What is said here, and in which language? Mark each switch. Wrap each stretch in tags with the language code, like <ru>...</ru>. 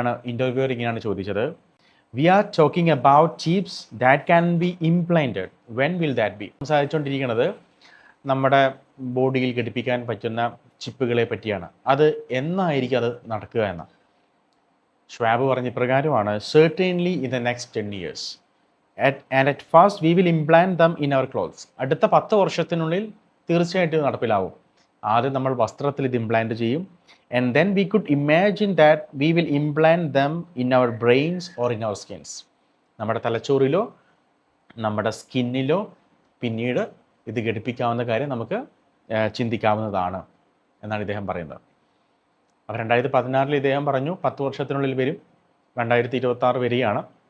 <ml>Interviewer ഇങ്ങനെയാണ് ചോദിച്ചത്:</ml> <en>We are talking about chips that can be implanted, when will that be?</en> <ml>സംസാരിച്ചുകൊണ്ടിരിക്കുന്നത് നമ്മുടെ ബോഡിയിൽ ഘടിപ്പിക്കാൻ പറ്റുന്ന ചിപ്പുകളെ പറ്റിയാണ്. അത് എന്നായിരിക്കും അത് നടക്കുക എന്ന് ഷ്വാബ് പറഞ്ഞ പ്രകാരമാണ്:</ml> <en>certainly in the next 10 years and at first we will implant them in our clothes.</en> <ml>അടുത്ത 10 വർഷത്തിനുള്ളിൽ തീർച്ചയായിട്ടും നടപ്പിലാവും. ആദ്യം നമ്മൾ വസ്ത്രത്തിൽ ഇത് ഇംപ്ലാന്റ് ചെയ്യും.</ml> <en>and then we could imagine that we will implant them in our brains or in our skins.</en> <ml>നമ്മുടെ തലച്ചോറിലോ നമ്മുടെ സ്കിന്നിലോ പിന്നീട് ഇത് ഘടിപ്പിക്കാവുന്ന കാര്യം നമുക്ക് ചിന്തിക്കാവുന്നതാണ് എന്നാണ് ഇദ്ദേഹം പറയുന്നത്. അപ്പോൾ 2016 ഇദ്ദേഹം പറഞ്ഞു 10 വർഷത്തിനുള്ളിൽ വരും, 2026 വരെയാണ്.</ml>